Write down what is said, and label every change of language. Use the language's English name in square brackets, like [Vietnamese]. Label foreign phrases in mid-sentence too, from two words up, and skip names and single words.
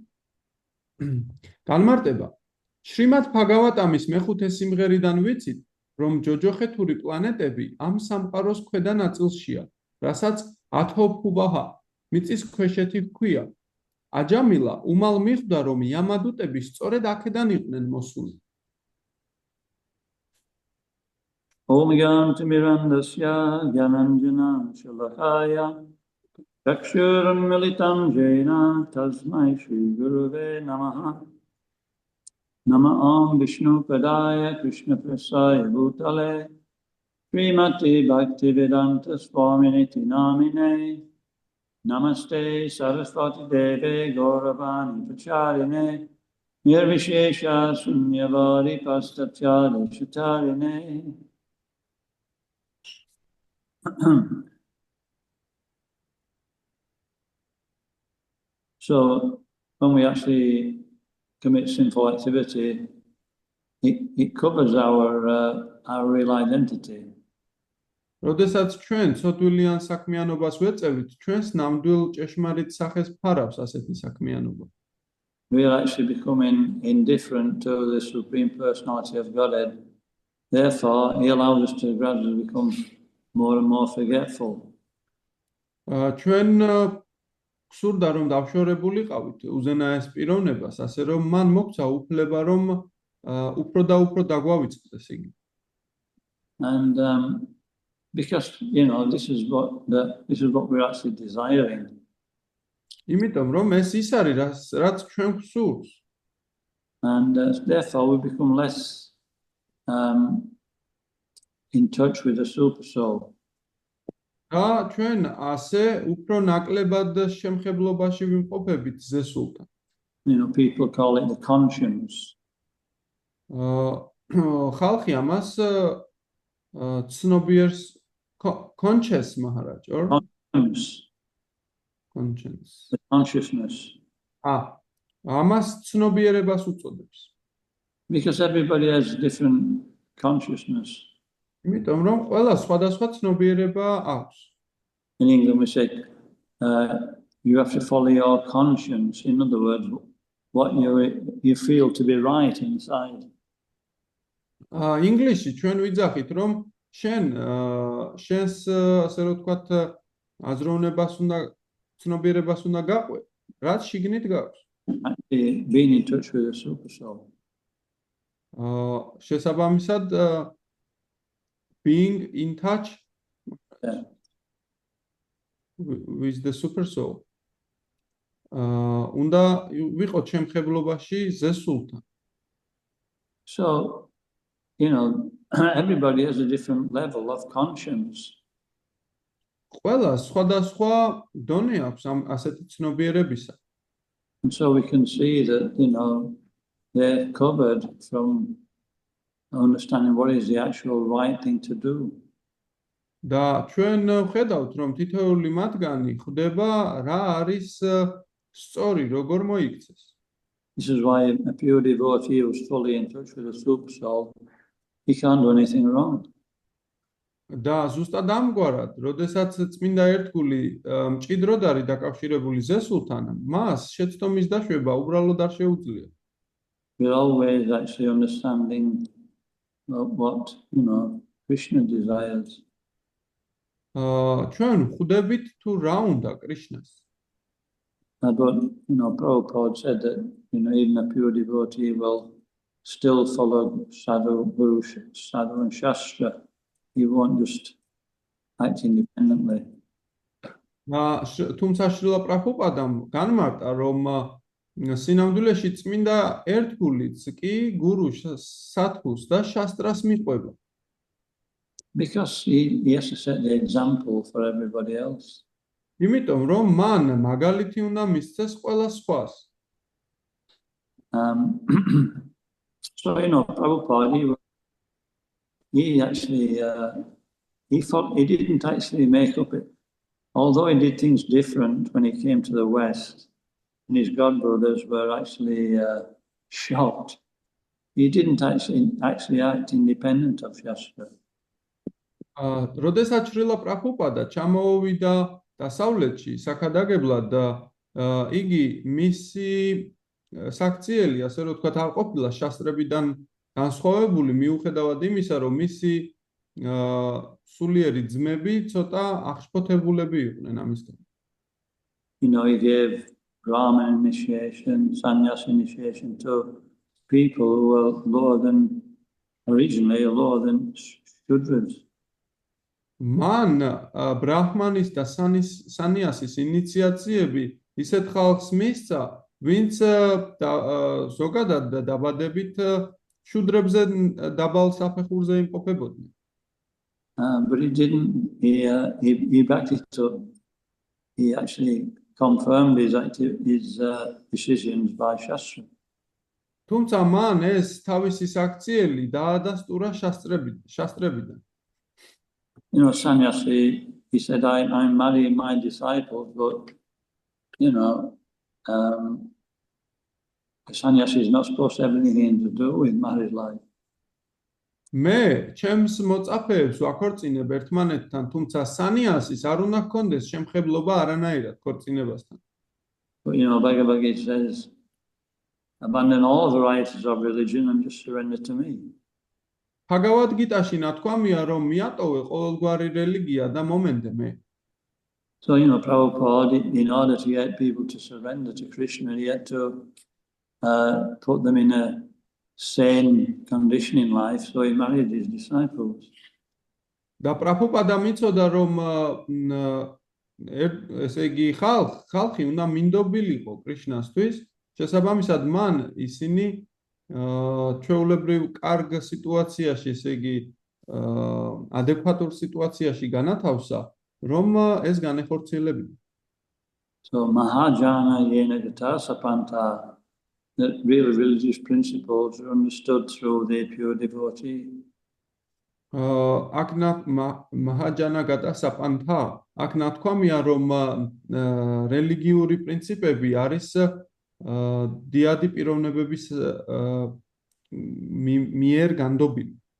[Georgian] განმარტება შრიმად ბჰაგავატამის მეხუთე სიმღერიდან ვიცით რომ ჯოჯოხეთური პლანეტები ამ სამყაროს ქვედა ნაწილშია რასაც ათოფუბაჰა მიწის ქვეშეთი ჰქვია აჯამილა უმალ მიხვდა რომ იამადუტები სწორედ აქედან იყვნენ მოსული [Sanskrit] Om Gyanti Mirandasya Gyananjana Shalakaya Chakshuram Militam Jena Tasmai Shri Guruve Namaha Nama Om Vishnu Padaya Krishna Prasaya Bhutale Srimati Bhaktivedanta Swaminiti Namine Namaste Saraswati Deve Gauravani Pacharine Nirvishesha Sunyavari Pastatyali Chatarine [English] So when we actually commit sinful activity, it covers our real identity. [Georgian] როდესაც ჩვენ ცოდვილიან საქმიანობას ვეწევით, ჩვენს ნამდვილ ჭეშმარიტ სახეს ფარავს ასეთი საქმიანობა. [English] We are actually becoming indifferent to the Supreme Personality of Godhead. Therefore, He allows us to gradually become more and more forgetful. [Georgian] ჩვენ გსურდა რომ დავშორებულიყავით უზენაეს პიროვნებას, ასე რომ მან მოგცა უფლება რომ უფრო და უფრო დაგვავიწყდეს იგი. [English] And because this is what we're actually desiring. [Georgian] იმიტომ რომ ეს ის არის რაც ჩვენ გვსურს. [English] And therefore we become less in touch with the super soul. [Georgian] და ჩვენ ასე უფრო ნაკლებად შემხებლობაში ვიმყოფებით ზესულთან. [English] People call it the conscience. [Georgian] ხალხი ამას ცნობიერს [English] conscious maharaj or conscience. the consciousness. [Georgian] Ამას ცნობიერებას უწოდებს. [English] Because everybody has different consciousness. [Georgian] იმიტომ რომ ყველა სხვადასხვა ცნობიერება აქვს. [English] In England we say, you have to follow your conscience. In other words, what you feel to be right inside. [Georgian] ინგლისში ჩვენ ვიძახით, რომ შენს ასე რომ ვთქვათ, აზროვნებას უნდა ცნობიერებას უნდა გაყვე, რაც შიგნით გაქვს. [English] Actually, being in touch with the super soul. შესაბამისად, being in touch with the super soul. [Georgian] უნდა ვიყოთ შემხებლობაში ზესულთან. [English] So, you know, everybody has a different level of conscience. [Georgian] ყველა სხვადასხვა დონე აქვს ამ ასეთი ცნობიერებისა. [English] And so we can see that, you know, they're covered from understanding what is the actual right thing to do. [Georgian] და ჩვენ ვხედავთ, რომ თითოეული მათგანი ხვდება რა არის სწორი, როგორ მოიქცეს. [English] This is why a pure devotee who's fully in touch with the super soul, he can't do anything wrong. [Georgian] და ზუსტად ამგვარად, როდესაც წმინდა ერთგული მჭიდროდ არის დაკავშირებული ზესულთან, მას შეცდომის დაშვება უბრალოდ არ შეუძლია. [English] We're always actually understanding what, you know, Krishna desires. [Georgian] ჩვენ ხვდებით თუ რა უნდა კრიშნას. [English] But, you know, Prabhupada said that, you know, even a pure devotee will still follow sadhu, guru, sadhu and shastra. He won't just act independently. [Georgian] თუმცა შრილა პრაბჰუპადამ განმარტა, რომ სინამდვილეში წმინდა ერთგულიც კი გურუს, სათქუს და შასტრას მიყვება. [English] Because he has to set the example for everybody else. [Georgian] იმიტომ რომ მან მაგალითი უნდა მისცეს ყველა სხვას. [English] So, you know, Prabhupada, he actually, he didn't actually make up it. Although he did things different when he came to the West, and his godbrothers were actually shocked, he didn't actually act independent of Shastra. [Georgian] როდესაც შრილა პრაბჰუპადა ჩამოვიდა დასავლეთში საქადაგებლად და იგი მისი საქციელი, ასე რომ ვთქვათ, არ ყოფილა შასტრებიდან განსხვავებული, მიუხედავად იმისა, რომ მისი სულიერი ძმები ცოტა აღშფოთებულები იყვნენ ამისგან. [English] You know, he gave Brahman initiation, sannyas initiation to people who were originally lower than Shudras. [Georgian] მან ბრაჰმანის და სანიასის ინიციაციები ისეთ ხალხს მისცა, ვინც ზოგადად დაბადებით შუდრებზე დაბალ საფეხურზე იმყოფებოდნენ. [English] But he didn't, he backed it up. He actually confirmed his decisions by Shastra. [Georgian] თუმცა მან ეს თავისი საქციელი დაადასტურა შასტრებიდან. [English] You know, sannyasi, he said, I'm marrying my disciples, but, you know, a sannyasi is not supposed to have anything to do with married life. [Georgian] მე ჩემს მოწაფეებს ვაქორწინებ ერთმანეთთან, თუმცა სანიასის არ უნდა ჰქონდეს შემხებლობა არანაირად ქორწინებასთან. [English] But, you know, Bhagavad Gita says, abandon all varieties of religion and just surrender to me. [Georgian] Bhagavad Gita-ში ნათქვამია, რომ მიატოვე ყოველგვარი რელიგია და მომენდე მე. [English] So, you know, Prabhupada, in order to get people to surrender to Krishna, he had to put them in a sane condition in life, so he married his disciples. [Georgian] და პრაბჰუპადამ იცოდა, რომ ესე იგი ხალხი უნდა მინდობილიყო კრიშნასთვის, შესაბამისად მან ისინი ჩვეულებრივ კარგ სიტუაციაში, ესე იგი ადეკვატურ სიტუაციაში განათავსა, რომ ეს განეხორციელებინა. [Sanskrit] So Mahajana Yena Gata Sapanta, [English] that real religious principles are understood through the pure devotee. [Georgian] აქ [Sanskrit] महाजनो गतः स पन्थाः [Georgian] აქ ნათქვამია რომ რელიგიური პრინციპები არის დიადი პიროვნებების მიერ განდობილი.